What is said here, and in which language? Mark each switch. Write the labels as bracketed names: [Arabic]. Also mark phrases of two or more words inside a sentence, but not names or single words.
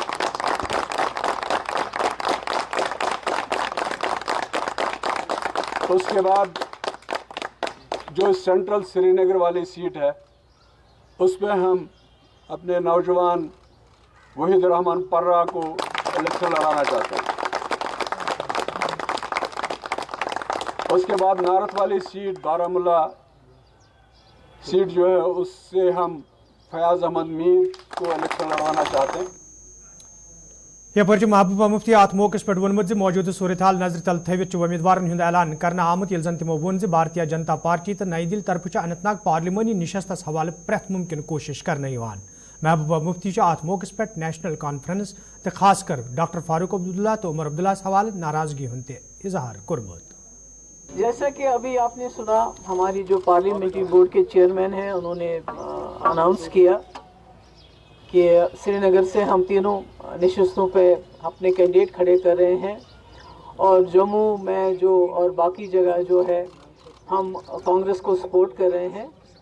[Hindi] उसके बाद जो सेंट्रल श्रीनगर वाली सीट है उसमें हम अपने नौजवान वहीद रहमान पर्रा को इलेक्शन लड़ाना चाहते हैं। उसके बाद नारथ वाली सीट बारामूला सीट जो है उससे हम फयाज अहमद मीर को इलेक्शन लड़वाना चाहते हैं। [Kashmiri] यह महबूबा मुफ्ती अत मौके पे वोनमुत मौजूदा सूरत हाल नजर तल थवित उम्मीदवारन हुंद ऐलान करना आमुत, येल्ले जन तिमो वोन भारतीय जनता पार्टी तो नई दिल्ली तरफ अनंतनाग पार्लिमानी निशस्तस हवाले प्रेथ मुमकिन कोशिश करने यवान। महबूबा मुफ्ती अत मौके पे नेशनल कॉन्फ्रेंस तो खासकर डॉक्टर फारूक अब्दुल्ला तो उमर अब्दुल्ला हवाले नाराजगी हुंद इजहार कोरमुत। [Hindi] जैसा कि अभी आपने सुना, हमारी जो [English] parliamentary board [Hindi] के चेयरमैन हैं उन्होंने अनाउंस किया कि श्रीनगर से हम तीनों नशस्तों पे अपने कैंडिडेट खड़े कर रहे हैं, और जम्मू में जो और बाकी जगह जो है हम कांग्रेस को सपोर्ट कर रहे हैं।